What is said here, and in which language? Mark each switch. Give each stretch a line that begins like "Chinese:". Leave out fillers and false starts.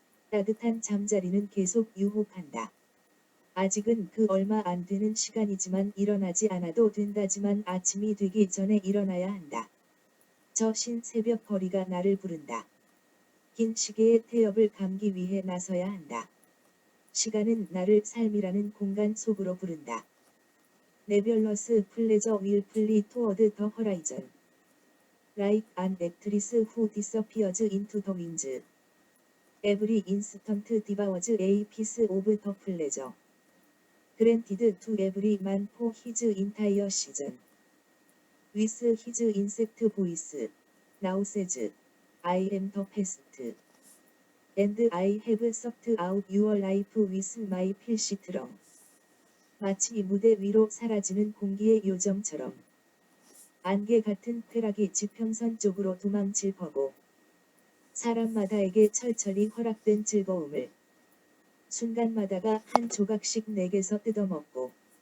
Korean: 따뜻한 잠자리는 계속 유혹한다. 아직은 그 얼마 안 되는 시간이지만 일어나지 않아도 된다지만 아침이 되기 전에 일어나야 한다. 저 신새벽 거리가 나를 부른다. 긴 시계의 태엽을 감기 위해 나서야 한다. 시간은 나를 삶이라는 공간 속으로 부른다.
English: 네뷸러스 플레저 윌 플리 토워드 더 허라이전. Like an actress who disappears into the winds. Every instant devours a piece of the pleasure. Granted to every man for his entire season. With his insect voice, now says, I am the past. And I have sucked out your life with my 필시트럼.
Korean: 마치 무대 위로 사라지는 공기의 요정처럼. 안개 같은 쾌락이 지평선 쪽으로 도망칠 거고. 사람마다에게 철철이 허락된 즐거움을 순간마다가 한 조각씩 내게서 뜯어먹고.